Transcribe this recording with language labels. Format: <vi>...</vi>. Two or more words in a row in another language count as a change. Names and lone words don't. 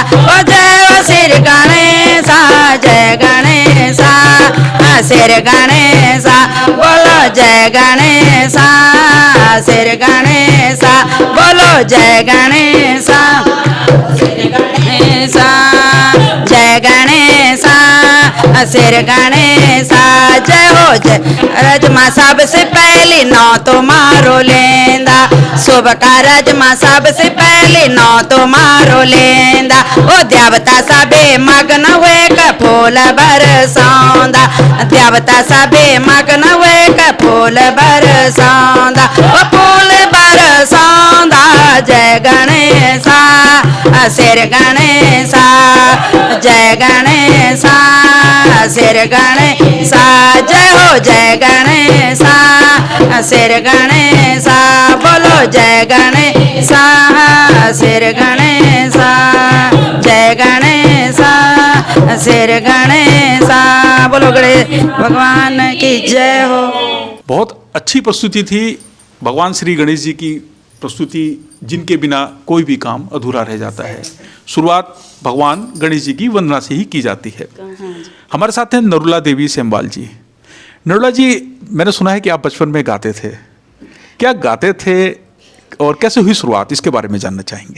<gbm>ओ जय हो सिर गणेशा, जय गणेशा सिर गणेशा बोलो, जय गणेशा सिर गणेशा बोलो, जय गणेशा सिर गणेशा, जय गणेशा शेर गणेशा जय हो जय रजमा सबसे पहली नौ तुम्हारो लेंदा शुभ का रजमा सबसे पहली नौ तुम्हारो लेंदा ओ देवता सबे मगन हुए क फूल बरसांदा देवता सबे मगन हुए क फूल बरसांदा ओ फूल बरसांदा जय गणेशा शेर गणेशा जय गणेशा शेर गणेशा जय हो जय गणेशा शेर गणेशा बोलो जय गणेशा शेर गणेशा जय गणेशा शेर गणेशा बोलो गणेश भगवान की जय हो।</gbm> <hi>बहुत अच्छी प्रस्तुति थी भगवान श्री गणेश जी की प्रस्तुति, जिनके बिना कोई भी काम अधूरा रह जाता है। शुरुआत भगवान गणेश जी की वंदना से ही की जाती है। हमारे साथ हैं नरुला देवी सेमवाल जी। नरुला जी, मैंने सुना है कि आप बचपन में गाते थे, क्या गाते थे और कैसे हुई शुरुआत, इसके बारे में जानना चाहेंगे।</hi>